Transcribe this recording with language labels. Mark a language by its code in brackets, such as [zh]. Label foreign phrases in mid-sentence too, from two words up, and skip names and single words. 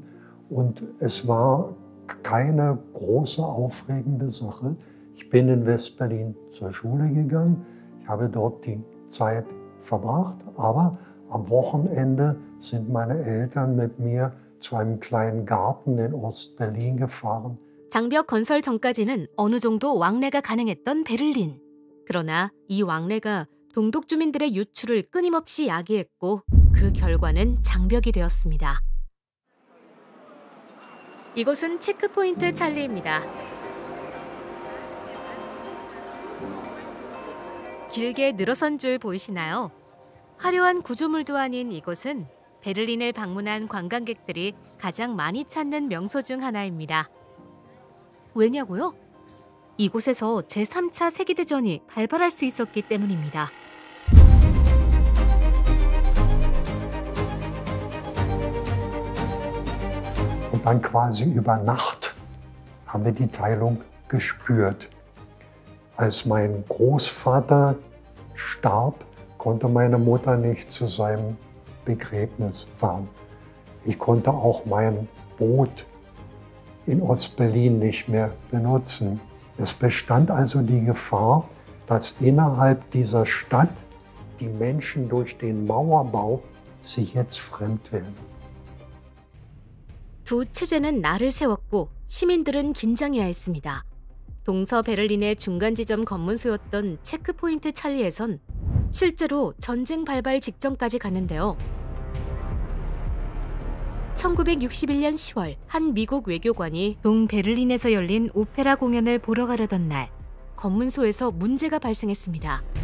[de] Und es war keine große, aufregende Sache. Ich bin in West-Berlin zur Schule gegangen. Ich habe dort die Zeit verbracht. Aber am Wochenende sind meine Eltern mit mir zu einem kleinen Garten in Ost-Berlin gefahren. [ko] 장벽 건설 전까지는 어느 정도 왕래가 가능했던 베를린. 그러나 이 왕래가 동독 주민들의 유출을 끊임없이 야기했고 그 결과는 장벽이 되었습니다. 이곳은 체크포인트 찰리입니다. 길게 늘어선 줄 보이시나요? 화려한 구조물도 아닌 이곳은 베를린을 방문한 관광객들이 가장 많이 찾는 명소 중 하나입니다. 왜냐고요? 이곳에서 제3차 세계대전이 발발할 수 있었기 때문입니다. [de] Und dann quasi über Nacht haben wir die Teilung gespürt. Als mein Großvater starb, konnte meine Mutter nicht zu seinem Begräbnis fahren. Ich konnte auch mein Boot in Ostberlin nicht mehr benutzen. Es bestand also die Gefahr, dass innerhalb dieser Stadt die Menschen durch den Mauerbau sich jetzt fremd werden. [ko] 두 체제는 날을 세웠고 시민들은 긴장해야 했습니다. 동서 베를린의 중간 지점 검문소였던 체크포인트 찰리에선 실제로 전쟁 발발 직전까지 갔는데요. 1961년 10월 한 미국 외교관이 동베를린에서 열린 오페라 공연을 보러 가려던 날 검문소에서 문제가 발생했습니다.